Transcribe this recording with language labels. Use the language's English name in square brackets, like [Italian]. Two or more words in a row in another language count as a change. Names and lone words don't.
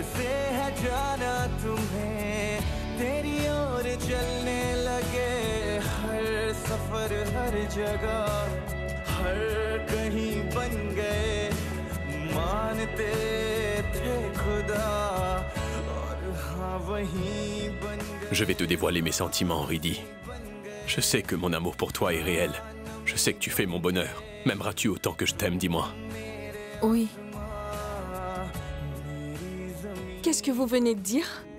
[Hindi] से है जाना तुम्हें तेरी ओर चलने लगे हर सफर हर जगह हर कहीं बन गए मानते थे खुदा और हाँ वहीं बन गए। [French] Je vais te dévoiler mes sentiments, Ridi. Je sais que mon amour pour toi est réel. Je sais que tu fais mon bonheur. M'aimeras-tu autant que je t'aime, dis-moi? Oui. Qu'est-ce que vous venez de dire?